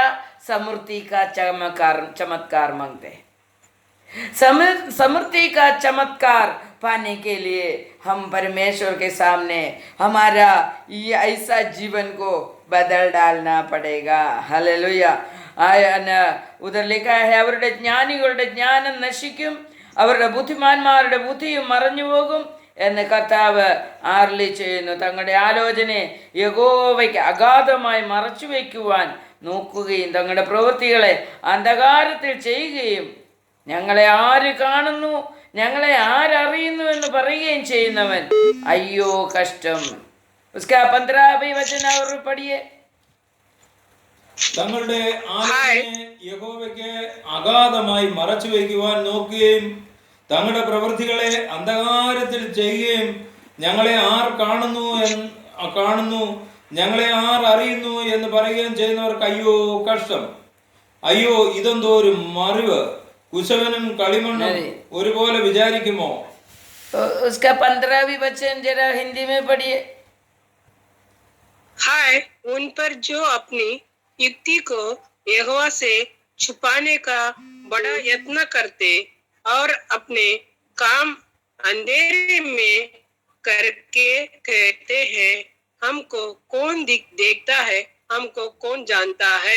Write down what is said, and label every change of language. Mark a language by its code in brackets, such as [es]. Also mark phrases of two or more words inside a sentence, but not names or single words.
[hi] समृद्धि का चमत्कार मांगते हैं। समृद्धि का चमत्कार पाने के लिए हम परमेश्वर के सामने हमारा ये ऐसा जीवन को बदल डालना पड़ेगा। हालेलुया। उधर लिखा है [ml] അവരുടെ ജ്ഞാനികളുടെ ജ്ഞാനം നശിക്കും, അവരുടെ ബുദ്ധിമാന്മാരുടെ ബുദ്ധിയും മറഞ്ഞു പോകും എന്ന് കർത്താവ് അരുളി ചെയ്യുന്നു. തങ്ങളുടെ ആലോചനയെ യഹോവയ്ക്ക് അഗാധമായി മറച്ചു വയ്ക്കുവാൻ നോക്കുകയും തങ്ങളുടെ പ്രവൃത്തികളെ അന്ധകാരത്തിൽ ചെയ്യുകയും ഞങ്ങളെ ആര് കാണുന്നു, ഞങ്ങളെ ആരറിയുന്നു എന്ന് പറയുകയും ചെയ്യുന്നവൻ അയ്യോ കഷ്ടം. [hi] उसका 15 वचन और पढ़िए. [ml] തങ്ങളുടെ ആലോചനയെ യഹോവയ്ക്ക് അഗാധമായി മറച്ചു വയ്ക്കുവാൻ നോക്കുകയും തങ്ങളുടെ പ്രവൃത്തികളെ അന്ധകാരത്തിൽ ചെയ്യുകയും ഞങ്ങളെ ആർ കാണുന്നു ഞങ്ങളെ ആർ അറിയുന്നു എന്ന് പറയുകയും ചെയ്യുന്നവർക്ക് അയ്യോ കഷ്ടം. അയ്യോ ഇതെന്തോ ഒരു മറിവ്, കുശവനും കളിമണ്ണും ഒരുപോലെ വിചാരിക്കുമോ? [hi] उसका 15 वचन जरा हिंदी में पढ़िए. हाय उन पर जो अपनी युक्ति को यहोवा से छुपाने का बड़ा यत्न करते और अपने काम अंधेरे में करके कहते हैं, हमको कौन देखता है, हमको कौन जानता है.